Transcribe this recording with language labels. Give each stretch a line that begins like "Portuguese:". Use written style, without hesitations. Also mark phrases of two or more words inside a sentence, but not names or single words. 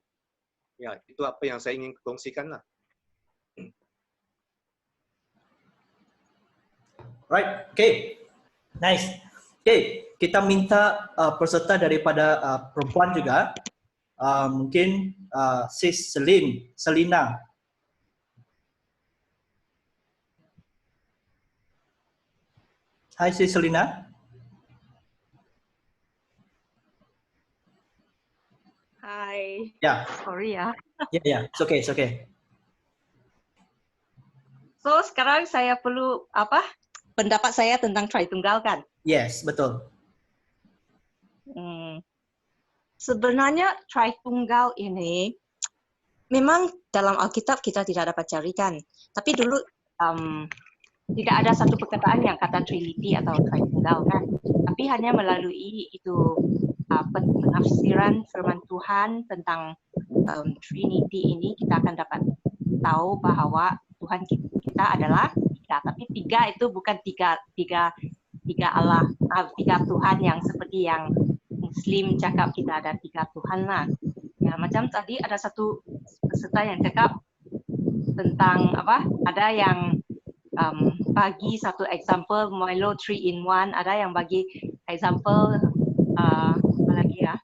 Malay: Ya, itu apa yang saya ingin kongsikan lah.
English: Right, okay. Nice.
Malay: Okay, kita minta peserta daripada perempuan juga. Mungkin Sis Selina. Hai Sis Selina. Hai. Ya. Sorry ya. Ya,
English: it's okay.
Malay: So sekarang saya perlu pendapat saya tentang Tritunggal kan? Yes, betul. Sebenarnya Tritunggal ini memang dalam Alkitab kita tidak dapat carikan. Tapi dulu tidak ada satu perkataan yang kata Trinity atau Tritunggal kan. Tapi hanya melalui itu penafsiran firman Tuhan tentang Trinity ini kita akan dapat tahu bahwa Tuhan kita adalah tiga. Tapi tiga itu bukan tiga Allah, tiga Tuhan yang seperti yang Muslim cakap kita ada tiga Tuhan lah. Ya, macam tadi ada satu peserta yang cakap tentang ada yang bagi satu example Milo 3 in 1, ada yang bagi example apa lagi ya?